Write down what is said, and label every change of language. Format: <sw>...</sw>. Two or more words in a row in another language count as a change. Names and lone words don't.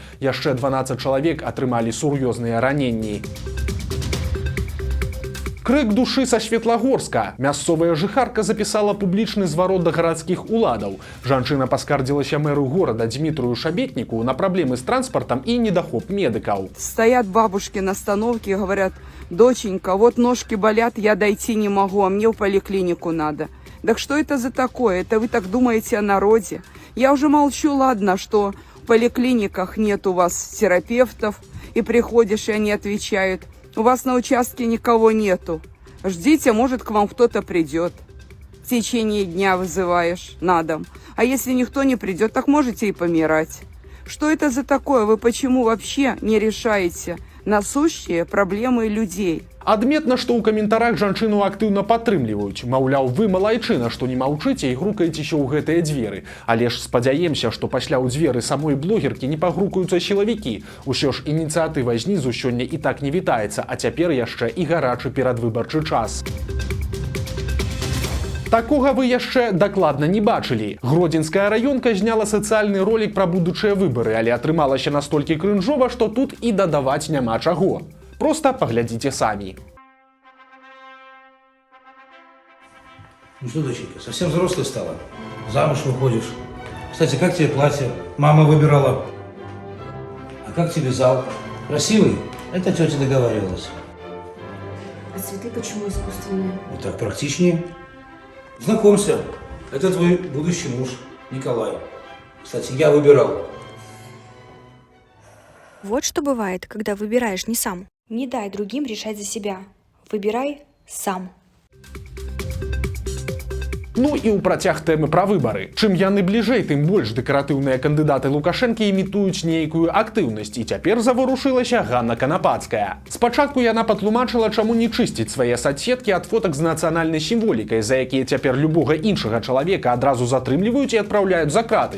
<be>Яшчэ 12 чалавек атрымалі сур'ёзныя раненні. Крык душы са Светлагорска. Мясцовая жыхарка запісала публічны зварот да гарадскіх уладаў. Жанчына паскардзілася мэру горада Дмітрыю Шабетніку на праблемы з транспартам і недахоп медыкаў.</be> <ru>Стоят бабушки на остановке и говорят: доченька, вот ножки болят, я дойти не могу, а мне в поликлинику надо. Так что это за такое? Это вы так думаете о народе? Я уже молчу, ладно, что в поликлиниках нет у вас терапевтов, и приходишь, и они отвечают: у вас на участке никого нету. Ждите, может, к вам кто-то придет. В течение дня вызываешь на дом. А если никто не придет, так можете и помирать. Что это за такое? Вы почему вообще не решаете насущие проблемы людей.</ru> <be>Адметна, што ў каментарах жанчыну актыўна падтрымліваюць. Маўляў, вы малайчына, што не маўчыце і грукаецеся ў гэтыя дзверы. Але ж спадзяемся, што пасля ў дзверы самой блогеркі не пагрукаюцца сілавікі. Усё ж ініцыятыва знізу сёння і так не вітаецца, а цяпер яшчэ і гарачы перадвыбарчы час. Такога вы яшчэ дакладна не бачылі. Гродзенская раёнка зняла сацыяльны ролік пра будучыя выбары, але атрымалася настолькі крынжова, што тут і дадаваць няма чаго.</be> <ru>Просто поглядите сами. Ну что, доченька, совсем взрослая стала? Замуж выходишь. Кстати, как тебе платье? Мама выбирала. А как тебе зал? Красивый? Это тетя договаривалась. А цветы почему искусственные? Вот так практичнее. Знакомься, это твой будущий муж, Николай. Кстати, я выбирал. Вот что бывает, когда выбираешь не сам. Не дай другим решать за себя. Выбирай сам.</ru> <be>Ну і ў працяг тэмы пра выбары. Чым яны бліжэй, тым больш дэкаратыўныя кандыдаты Лукашэнкі імітуюць нейкую актыўнасць, і цяпер заварушылася Ганна Канапацкая. Спачатку яна патлумачыла, чаму не чысціць свае соцсеткі ад фотак з нацыянальнай сімволікай, за якія цяпер любога іншага чалавека адразу затрымліваюць і адпраўляюць за краты.</be>